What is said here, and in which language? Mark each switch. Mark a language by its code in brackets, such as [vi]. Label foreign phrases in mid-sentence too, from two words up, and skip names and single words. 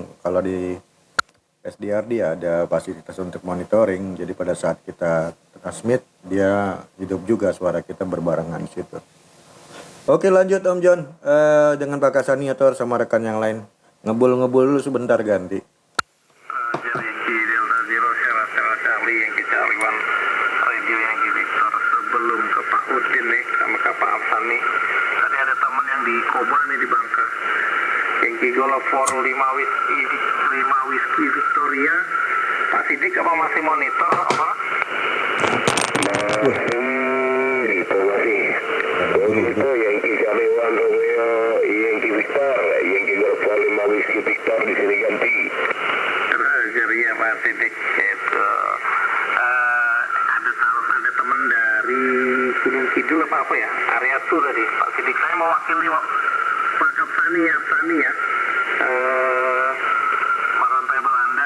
[id] Kalau di SDR dia ada fasilitas untuk monitoring, jadi pada saat kita transmit dia hidup juga, suara kita berbarengan di situ. Oke lanjut Om John, dengan Pak Kasani atau sama rekan yang lain, ngebul dulu sebentar ganti. Yankee Delta Zero Sierra Charlie Yankee Charlie One Radio Yankee Victor. Sebelum ke Pak Udin nih sama ke Pak Afsan nih, tadi ada teman yang di Koba nih di Bangka, Yankee Golf 4 5 Whiskey Victoria. Pak Sidik apa masih monitor apa? Itu masih itu Yankee Charlie One Romeo Yankee Victor, Yankee Golf 5 Whiskey Victor di sini ganti. Ya Pak Sidik itu ada teman dari Gunung Kidul apa ya, area tour tadi Pak Sidik. Saya mewakili Pak Kapsani ya, Marantai Belanda.